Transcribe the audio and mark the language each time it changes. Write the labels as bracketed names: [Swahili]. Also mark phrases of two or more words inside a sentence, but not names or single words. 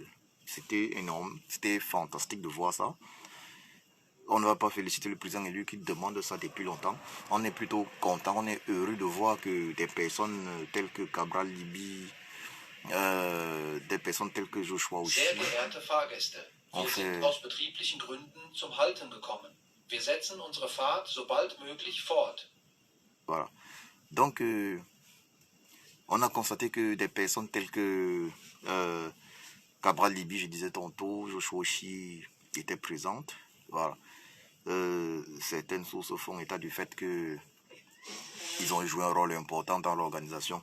[French] C'était énorme, c'était fantastique de voir ça. On ne va pas féliciter le président élu qui demande ça depuis longtemps. On est plutôt content, on est heureux de voir que des personnes telles que Cabral Libi, des personnes telles que Joshua aussi, ont fait... [German] aus betrieblichen Gründen zum Halten gekommen. Wir setzen unsere Fahrt so bald möglich fort. [French] Voilà. Donc, on a constaté que des personnes telles que Cabral Libi, je disais tantôt, Joshua Oshi étaient présentes. Voilà. Certaines sources font état du fait que ils ont joué un rôle important dans l'organisation.